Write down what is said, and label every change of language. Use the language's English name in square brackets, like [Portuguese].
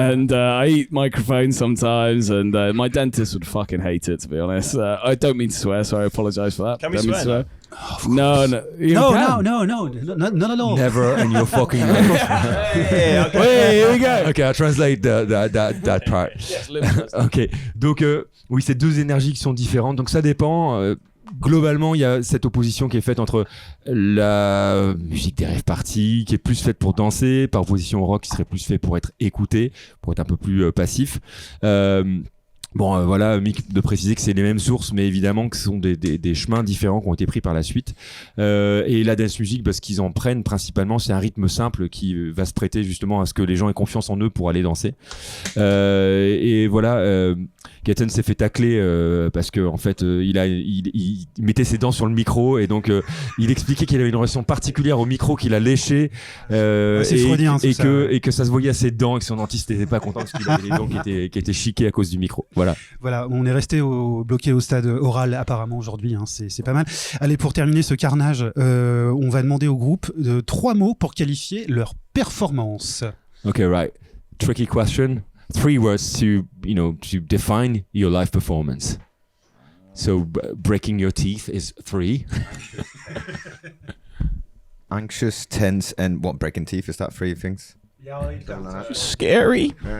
[English] and I eat microphones sometimes, and my dentist would fucking hate it, to be honest. I don't mean to swear, so I apologise for that. Can we Don't mean to swear? No. You can. No, not at all. Never in your fucking life. Yeah, okay. Wait, here we go. Okay, I'll translate that part. [French] Ok, donc oui, c'est deux énergies qui sont différentes. Donc ça dépend. Globalement, il y a cette opposition qui est faite entre la musique des rave parties, qui est plus faite pour danser, par opposition au rock, qui serait plus fait pour être écouté, pour être un peu plus passif. Bon, voilà, Mick de préciser que c'est les mêmes sources, mais évidemment que ce sont des chemins différents qui ont été pris par la suite. Et la dance music, parce qu'ils en prennent principalement, c'est un rythme simple qui va se prêter justement à ce que les gens aient confiance en eux pour aller danser. Et voilà, Gaten s'est fait tacler parce que en fait, il mettait ses dents sur le micro et donc il expliquait qu'il avait une relation particulière au micro qu'il a léché c'est freudien, et ça, que ça se voyait à ses dents et que son dentiste n'était pas content parce qu'il avait les dents qui étaient chiquées à cause du micro. Voilà, on est resté bloqué au stade oral apparemment aujourd'hui, hein, c'est pas mal. Allez, pour terminer ce carnage, on va demander au groupe 3 mots pour qualifier leur performance. [English] Okay, right. Tricky question. 3 words to define your live performance. So breaking your teeth is 3. Anxious, tense, and what? Breaking teeth, is that 3 things? Scary.